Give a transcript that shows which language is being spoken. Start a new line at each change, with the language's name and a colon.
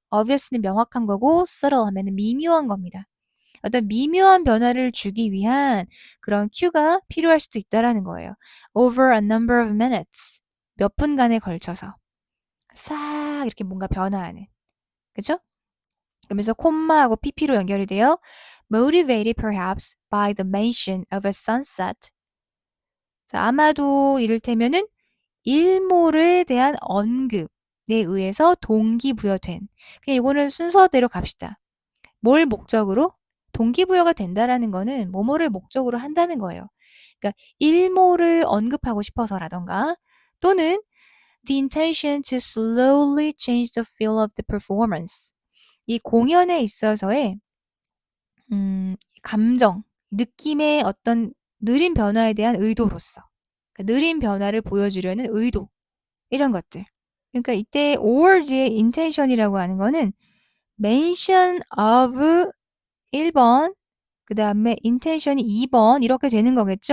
Korean: obvious는 명확한 거고 subtle 하면 미묘한 겁니다. 어떤 미묘한 변화를 주기 위한 그런 큐가 필요할 수도 있다라는 거예요.
English: Over a number of minutes.
Korean: 몇 분간에 걸쳐서 싹 이렇게 뭔가 변화하는. 그죠? 그러면서 콤마하고 pp로 연결이 돼요.
English: Motivated perhaps by the mention of a sunset.
Korean: 자, 아마도 이를테면은 일몰에 대한 언급에 의해서 동기부여된. 그냥 이거는 순서대로 갑시다. 뭘 목적으로? 동기부여가 된다라는 거는 뭐뭐를 목적으로 한다는 거예요. 그러니까 일몰을 언급하고 싶어서라던가 또는
English: the intention to slowly change the feel of the performance.
Korean: 이 공연에 있어서의 감정, 느낌의 어떤 느린 변화에 대한 의도로서 그러니까 느린 변화를 보여주려는 의도 이런 것들. 그러니까 이때 or 뒤에 intention이라고 하는 거는 mention of 1번 그 다음에 intention이 2번 이렇게 되는 거겠죠.